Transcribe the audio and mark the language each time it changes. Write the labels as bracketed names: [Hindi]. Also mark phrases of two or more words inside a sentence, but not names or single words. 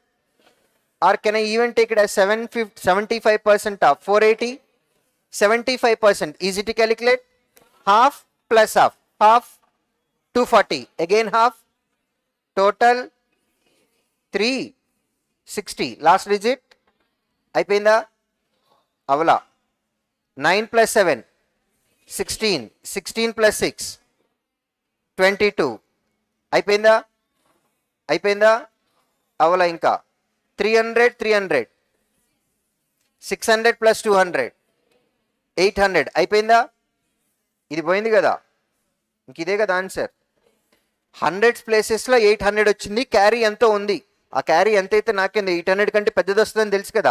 [English] Or can I even take it as 75% of 480? 75%. Easy to calculate. Half plus half. Half 240. Again half. Total 360. Last digit. [Telugu] Aipinda. Avala. 9 plus 7. [English] 16. 16 plus 6. 22. [Telugu] Aipinda. Avala inka. [English] 300, 300. 600 plus 200. [Telugu] 800 అయిపోయిందా? ఇది పోయింది కదా, ఇంక ఇదే కదా ఆన్సర్. 100 ప్లేసెస్లో 800 వచ్చింది, క్యారీ ఎంతో ఉంది. ఆ క్యారీ ఎంతైతే నాకేంది 800 కంటే పెద్దది వస్తుందని తెలుసు కదా.